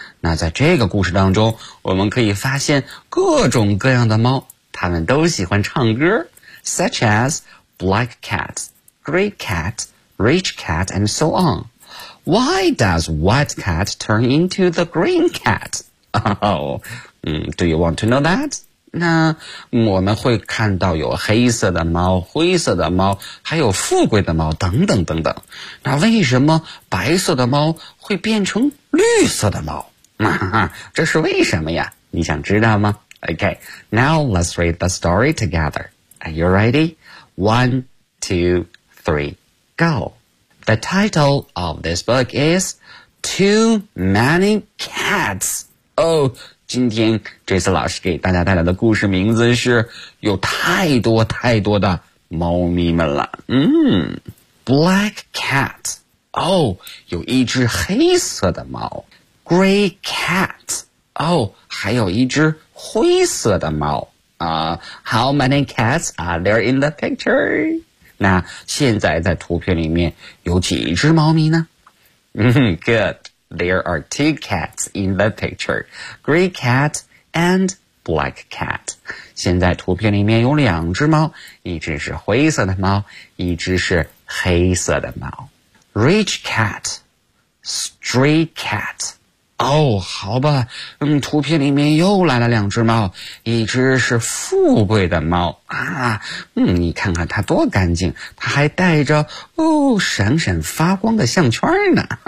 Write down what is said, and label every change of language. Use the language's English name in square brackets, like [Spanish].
[Chinese] 那在这个故事当中，我们可以发现各种各样的猫，它们都喜欢唱歌， [English] such asBlack cat, gray cat, rich cat, and so on. Why does white cat turn into the green cat? Do you want to know that? [Chinese] 那我们会看到有黑色的猫、灰色的猫、还有富贵的猫等等等等。那为什么白色的猫会变成绿色的猫？这是为什么呀？你想知道吗？ [English] Okay, now let's read the story together. Are you ready? 1, 2, 3, go. The title of this book is Too Many Cats. [Chinese] 今天这次老师给大家带来的故事名字是有太多太多的猫咪们了。 [English] Black cat. [Chinese] 有一只黑色的猫。 [English] Gray cat. [Chinese] 还有一只灰色的猫。 [English] How many cats are there in the picture? [Chinese] 那现在在图片里面有几只猫咪呢？ [English] Good, there are two cats in the picture, gray cat and black cat. [Chinese] 现在图片里面有两只猫，一只是灰色的猫，一只是黑色的猫。 [English] Rich cat, stray cat. [Chinese] 好吧，图片里面又来了两只猫，一只是富贵的猫啊，你看看它多干净，它还带着闪闪发光的项圈呢。